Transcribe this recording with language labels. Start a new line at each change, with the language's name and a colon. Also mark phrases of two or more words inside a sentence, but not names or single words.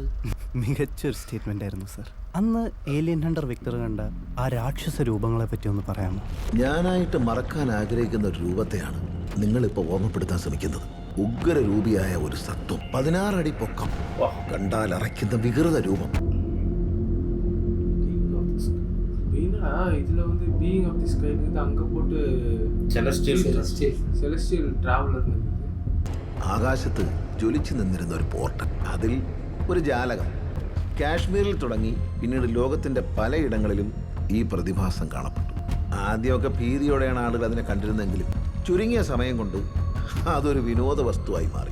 Malayalam: മികച്ചൊരു സ്റ്റേറ്റ്മെന്റ് ആയിരുന്നു സർ. അന്ന്
English: alien hunter
Malayalam: വിക്ടർ കണ്ട ആ രാക്ഷസ രൂപങ്ങളെ പറ്റി ഒന്ന് പറയാമോ? ഞാനായിട്ട് മറക്കാൻ ആഗ്രഹിക്കുന്ന ഒരു രൂപത്തെയാണ് നിങ്ങളിപ്പോൾ ഓർമ്മപ്പെടുത്താൻ ശ്രമിക്കുന്നത്. ഉഗ്രരൂപിയായ ഒരു സത്വം, 16 അടി പൊക്കം, കണ്ടാൽ അറയ്ക്കുന്ന വികൃത രൂപം.
Tamil: இதுல வந்து
English: being of the sky
Tamil: அங்க போட்டு
English: celestial traveller.
Malayalam: ആകാശത്ത് ജ്വലിച്ചു നിന്നിരുന്ന ഒരു പോർട്ടൽ, അതിൽ ഒരു ജാലകം. കാശ്മീരിൽ തുടങ്ങി പിന്നീട് ലോകത്തിന്റെ പലയിടങ്ങളിലും ഈ പ്രതിഭാസം കാണപ്പെട്ടു. ആദ്യമൊക്കെ ഭീതിയോടെയാണ് ആളുകൾ അതിനെ കണ്ടിരുന്നെങ്കിലും ചുരുങ്ങിയ സമയം കൊണ്ട് അതൊരു വിനോദ വസ്തുവായി മാറി.